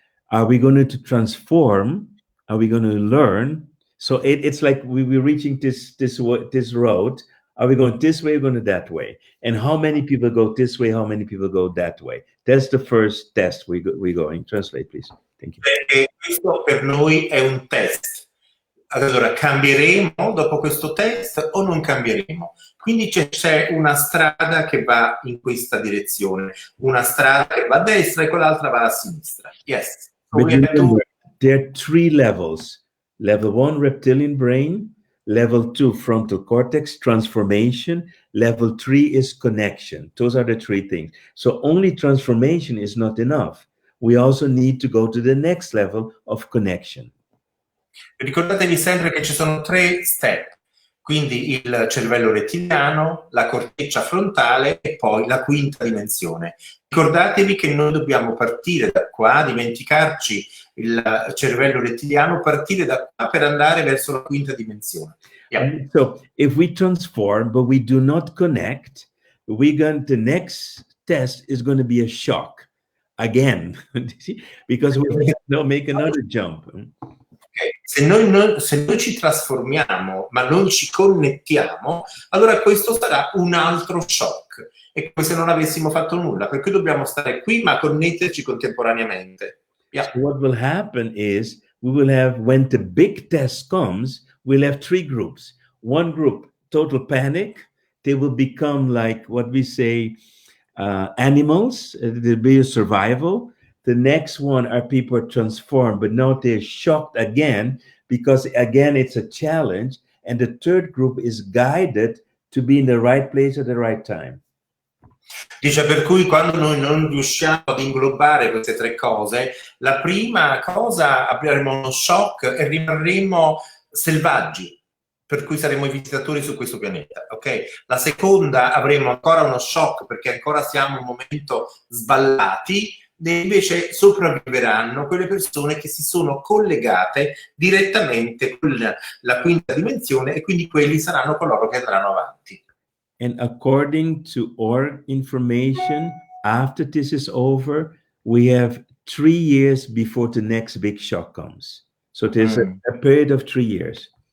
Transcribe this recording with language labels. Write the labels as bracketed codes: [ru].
[en] Are we going to transform? Are we going to learn? So it's like we're reaching this road. Are we going this way or going that way? And how many people go this way? How many people go that way? That's the first test we're going. Translate, please. Thank you. [it] Questo per noi è un test. Allora, cambieremo dopo questo test o non cambieremo? Quindi c'è una strada che va in questa direzione, una strada che va a destra e quell'altra va a sinistra. [en] Yes. So there are three levels. Level 1, reptilian brain. Level 2, frontal cortex, transformation. Level 3 is connection. Those are the three things. So only transformation is not enough. We also need to go to the next level of connection. [it] Ricordatevi sempre che ci sono 3 step. Quindi il cervello rettiliano, la corteccia frontale e poi la quinta dimensione. Ricordatevi che noi dobbiamo partire da qua, dimenticarci il cervello rettiliano, partire da qua per andare verso la quinta dimensione. [en] Yeah. So if we transform but we do not connect, the next test is going to be a shock again, because we will make another jump. [it] Se noi ci trasformiamo ma non ci connettiamo, allora questo sarà un altro shock. È come se non avessimo fatto nulla, per cui dobbiamo stare qui ma connetterci contemporaneamente. [en] Yeah. So what will happen is we will have, when the big test comes, we'll have 3 groups. One group, total panic. They will become like what we say animals. There'll be a survival. The next one are people transformed, but now they're shocked again because, again, it's a challenge. And the third group is guided to be in the right place at the right time. [it] Dice, per cui quando noi non riusciamo ad inglobare queste 3 cose, la prima cosa avremo uno shock e rimarremo selvaggi, per cui saremo i visitatori su questo pianeta, ok? La seconda avremo ancora uno shock perché ancora siamo in un momento sballati, e invece sopravviveranno quelle persone che si sono collegate direttamente con la quinta dimensione e quindi quelli saranno coloro che andranno avanti. [en] And according to our information, after this is over, we have 3 years before the next big shock comes. So there's a period of 3 years.